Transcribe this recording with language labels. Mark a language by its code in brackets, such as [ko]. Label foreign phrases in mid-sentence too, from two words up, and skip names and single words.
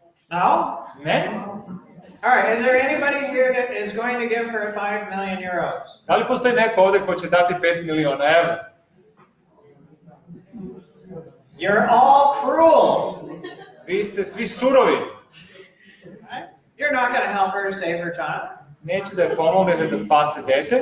[en] No? [sr] Ne? [en] All right, is there anybody here that is going to give her 5 million euros? [sr] Da li postoji neko ovde ko će dati 5 miliona evra? [en] You're all cruel. [sr] Vi ste svi surovi. [en] Right? You're not going to help her to save her child. [sr] Neće da je pomognete da spase dete.